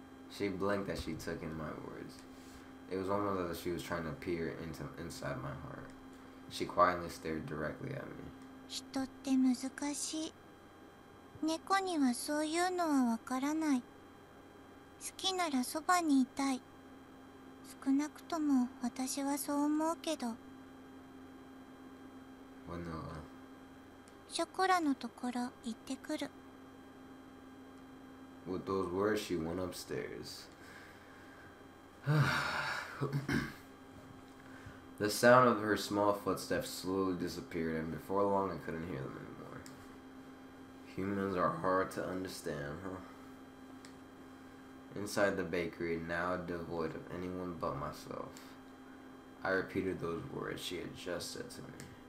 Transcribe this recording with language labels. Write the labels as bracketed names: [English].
[English] She blinked as she took in my words. It was almost as if she was trying to peer inside my heart. She quietly stared directly at me. [Japanese] 人って難しい。猫にはそういうのはわからない。好きならそばにいたい。少なくとも私はそう思うけど。 [English] Vanilla. [Japanese] ショコラのところ行ってくる。 [English] With those words, she went upstairs. The sound of her small footsteps slowly disappeared, and before long I couldn't hear them anymore. Humans are hard to understand, huh? Inside the bakery, now devoid of anyone but myself, I repeated those words she had just said to me.